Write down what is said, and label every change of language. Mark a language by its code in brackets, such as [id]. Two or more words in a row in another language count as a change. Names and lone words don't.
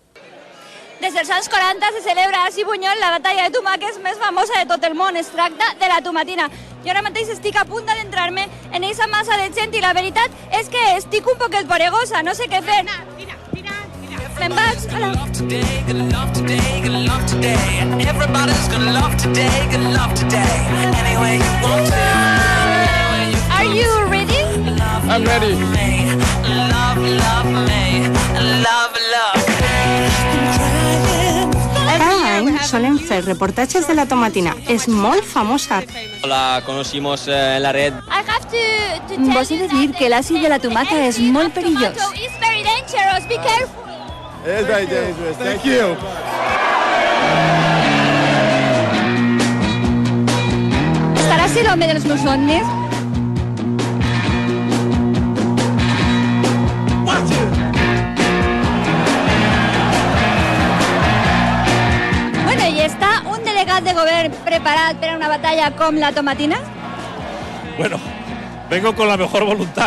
[ca] Des dels anys 40 se celebra a Bunyol la batalla de tomàquets més famosa de tot el món. Es tracta de la tomatina. Jo ara mateix estic a punt d'entrar-me en aquesta massa de gent i la veritat és que estic un poquet boregosa, no sé què fer. Me'n vaig. [en] Are you ready? I'm ready. [ca] Cada any solen fer reportatges de la tomatina. És molt famosa. [es] La conocimos en la red. [ca] Vos he de dir que l'àcid de la tomata és molt perillós. [en] It's very dangerous, be careful. It's very dangerous. Thank you. [ca] Estarà ser l'home dels meus somnis? Bueno, i està un delegat de govern preparat per a una batalla com la tomatina? [es] Bueno, vengo con la mejor voluntad.